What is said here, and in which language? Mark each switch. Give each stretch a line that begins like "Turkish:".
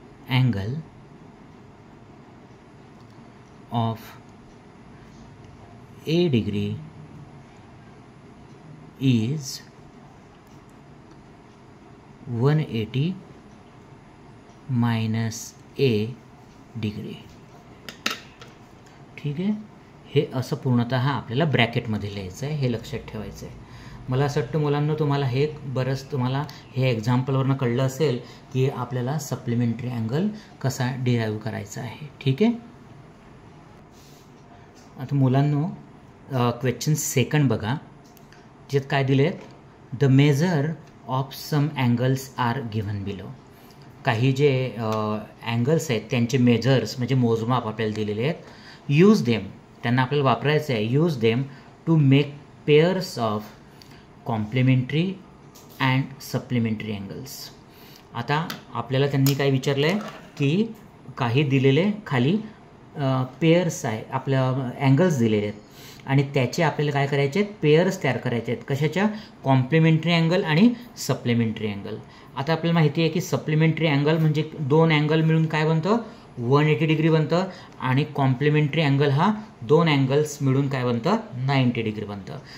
English: angle of a degree is 180 minus a degree.
Marathi: ठीक आहे, हे असं पूर्णतः आपल्याला ब्रॅकेटमध्ये लिहायचं आहे, हे लक्षात ठेवायचं आहे. मला असं वाटतं मुलांना तुम्हाला हे बरंच तुम्हाला हे एक्झाम्पलवरनं कळलं असेल की आपल्याला सप्लिमेंटरी अँगल कसा डिराईव्ह करायचा आहे. ठीक आहे. आता मुलांनो क्वेश्चन सेकंड बघा, ज्यात काय दिले आहेत,
English: The measure of some angles are given below.
Marathi: काही जे अँगल्स आहेत त्यांचे मेजर्स म्हणजे मोजमाप आपल्याला दिलेले आहेत.
English: use them,
Marathi: त्यांना आपल्याला वापरायचं आहे.
English: Use them to make pairs of complementary and supplementary angles.
Marathi: आता आपल्याला त्यांनी काय विचारलं आहे की काही दिलेले खाली पेअर्स आहे, आपल्या अँगल्स दिलेले आहेत आणि त्याचे आपल्याला काय करायचे आहेत, पेअर्स तयार करायचे आहेत. कशाच्या? कॉम्प्लिमेंटरी अँगल आणि सप्लिमेंटरी अँगल. आता आपल्याला माहिती आहे की सप्लिमेंटरी अँगल म्हणजे दोन अँगल मिळून काय बनतं, 180 डिग्री बनतं आणि कॉम्प्लिमेंटरी अँगल हा दोन अँगल्स मिळून काय बनतं, 90 डिग्री बनतं.